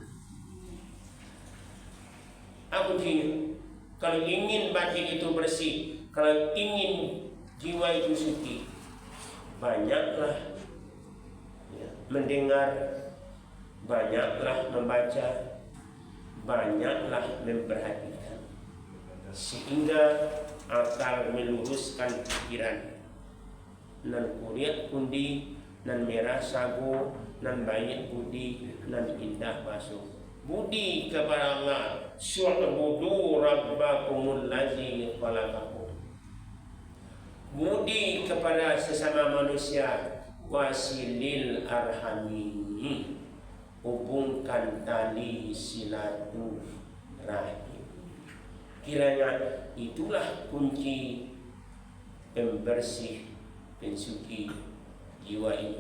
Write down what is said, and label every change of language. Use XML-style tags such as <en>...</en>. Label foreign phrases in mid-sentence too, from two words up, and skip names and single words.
<id>Aku ingin, kalau ingin batin itu bersih, kalau ingin jiwa itu suci, banyaklah ya, mendengar, banyaklah membaca, banyaklah memperhatikan, sehingga akal meluruskan pikiran.</id> <min>Nan kuliat kundi, nan merah sagu, nan baik budi, nan indah basuh.</min> <id>Budi kepada Allah,</id> <ar>اعبدوا ربكم الذي خلقكم.</ar> <id>Budi kepada sesama manusia,</id> <ar>صلوا الأرحام,</ar> <id>hubungkan tali silaturahim. Kiranya itulah kunci pembersih pensuci jiwa ini.</id>